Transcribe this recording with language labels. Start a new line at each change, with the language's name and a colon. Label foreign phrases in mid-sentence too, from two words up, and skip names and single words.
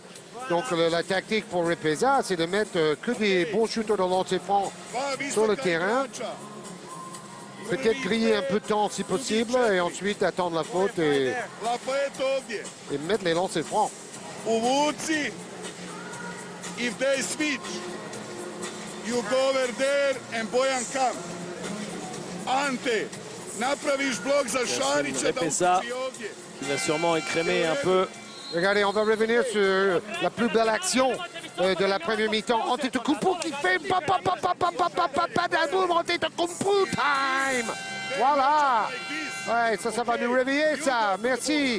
French: Donc la tactique pour Repesa, c'est de mettre que des bons shooters de lancer franc sur le terrain. Peut-être griller un peu de temps si possible et ensuite attendre la faute et mettre les lancers francs.
Croatian: Uvuci,
English: if they switch, you go over there and Bojan come.
Croatian: Ante, napraviš blok za Šarića da uvuci ovdje.
French: Il va sûrement écrémer un peu. Regardez, on va revenir sur la plus belle action de la première mi-temps. Antetokounmpo qui fait Antetokounmpo time. Voilà. Ouais, ça va nous réveiller, ça. Merci.